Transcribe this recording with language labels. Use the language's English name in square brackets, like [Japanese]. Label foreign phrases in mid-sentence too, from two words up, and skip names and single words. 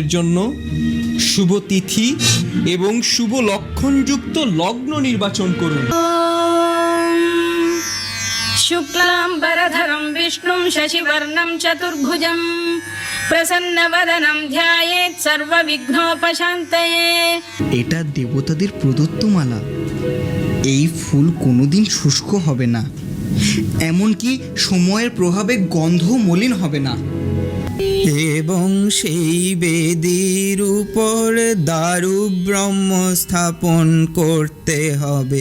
[Bangla] জন্য শুভ তিথি এবং শুভ লক্ষণযুক্ত লগ্ন নির্বাচন করুন। [Sanskrit] शुक्लाम्बरधरं विष्णुं शशिवर्णं चतुर्भुजं प्रसन्नवदनं ध्यायेत् सर्वविघ्नोपशान्तये। [Bangla] এটা দেবতাদের প্রদত্ত মালা, এই ফুল কোনোদিন শুষ্ক হবে না, এমনকি সময়ের প্রভাবে গন্ধ মলিন হবে না। এবং সেই বেদির উপর দারু ব্রহ্ম স্থাপন করতে হবে।